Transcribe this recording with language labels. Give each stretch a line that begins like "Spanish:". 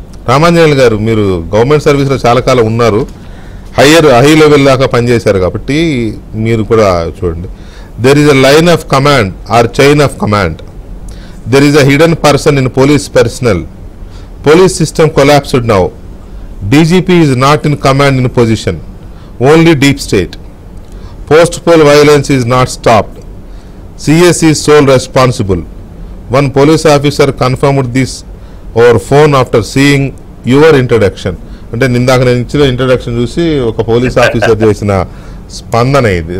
Telugu: రామాంజనేయులు గారు, మీరు government service లో చాలా కాలం ఉన్నారు, హై లెవెల్ దాకా పనిచేశారు కాబట్టి మీరు కూడా చూడండి.
English: There is a line of command or chain of command. There is a hidden person in police personnel. Police system collapsed now. DGP is not in command in position. Only deep state. Post-poll violence is not stopped. CS is sole responsible. One police officer confirmed this over phone after seeing your introduction.
Telugu: అంటే నిందాక నేను ఇచ్చిన introduction చూసి ఒక police officer చేసిన స్పందన ఇది.